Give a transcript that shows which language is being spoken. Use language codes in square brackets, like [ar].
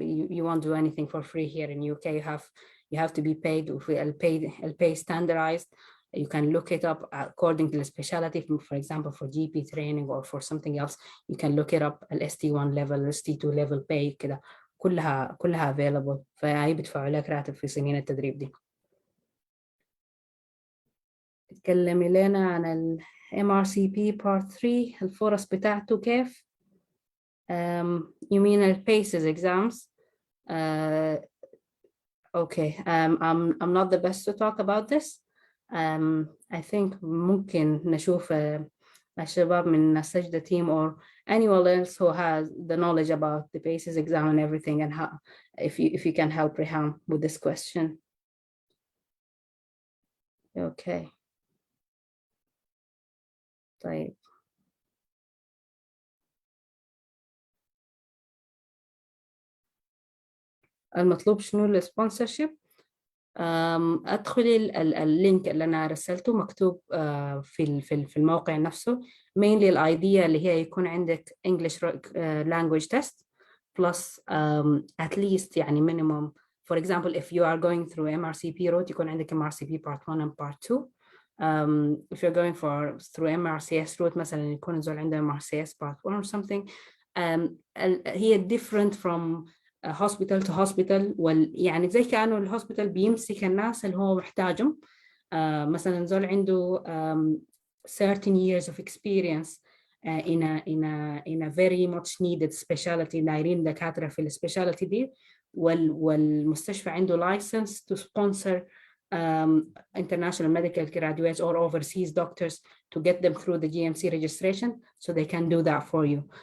[en] You won't do anything for free here in UK. You have to be paid. I'll pay standardized. You can look it up according to the specialty. For example, for GP training or for something else, you can look it up. ST1 level, ST2 level pay [ar] كده كلها [en] available. [ar] فهي بيدفعوا لك راتب في سنين التدريب دي. تكلمي لنا عن ال MRCP Part 3 الفرص بتاعته كيف؟ [en] You mean the PACES exams? Okay, I'm not the best to talk about this. I think [ar] ممكن نشوف الشباب من السجدة [en] team or anyone else who has the knowledge about the PACES exam and everything, and how if you can help Rehan with this question. Okay. [ar] طيب. المطلوب شنو السبونسرشيب؟ ادخلي اللينك اللي انا رسلته مكتوب في الموقع نفسه. [en] mainly [ar] الايديا اللي هي يكون عندك [en] English language test plus at least يعني minimum. For example, if you are going through MRCP route [ar] يكون عندك [en] MRCP part 1 and part 2. If you're going through MRCS route [ar] مثلا يكون زول عنده [en] MRCS part 1 or something. هي different from hospital to hospital. [ar] يعني زي كأنه الهوسبيتال بيمسك الناس اللي هو محتاجهم. مثلا زول عنده [en] 13 years of experience in a very much needed specialty، [ar] دايرين دكاترة في السبيشاليتي دي، والمستشفى عنده [en] license to sponsor international medical graduates or overseas doctors to get them through the GMC registration, so they can do that for you.